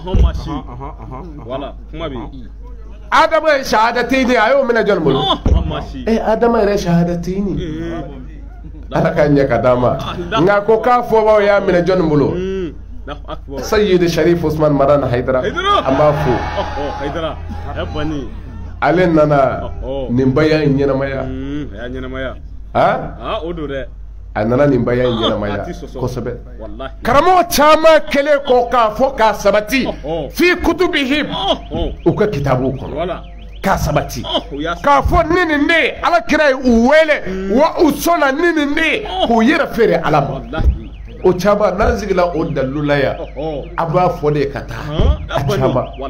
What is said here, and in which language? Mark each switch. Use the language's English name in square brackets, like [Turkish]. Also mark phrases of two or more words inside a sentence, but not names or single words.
[Bambara] adama ye shahada teyidi a y'o minɛ jɔn bolo adama yɛrɛ shahada teyini ala ka ɲɛ ka d'a ma nka ko k'a fɔbaw y'a minɛ jɔnni bolo sayyid sharif usman maran haydara an b'a fo ale nana nin baya in ɲɛnamaya o do dɛ a nana nin baya in ɲɛnamaya kosɛbɛ karamɔgɔ caman kɛlen kɔ k'a fɔ k'a sabati [Arabic] في كتبهم [Bambara] u ka kitabuw kɔnɔ k'a sabati k'a fɔ ni nin de ala kira ye u wele wa u sɔnna ni nin de k'u yɛrɛ feere ala ma o caman n'an sigila o dalilu la yan a b'a fɔ de ka taa a caman